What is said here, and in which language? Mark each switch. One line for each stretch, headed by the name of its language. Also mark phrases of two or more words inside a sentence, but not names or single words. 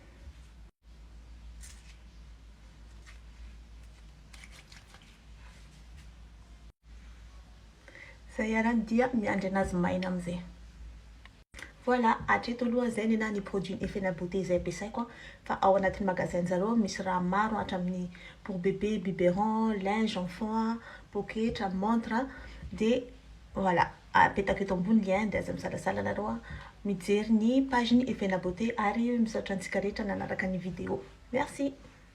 Malagasy: Zay arany dia miandry anazy maina amizay. Voilà, hatreto aloha zay ny produit effet naboté zay ampiasaiko fa ao anatin'ny magasin-jareo misy raha maro hatramin'ny
French: pour bébé, biberon, linge enfant,
Malagasy: poketra, montre dia voilà, apetaka eto ambony lien dia aza misalasala anareo mijery ny page ny effet naboté ary misaotra antsika rehetra nanaraka ny vidéo. Merci.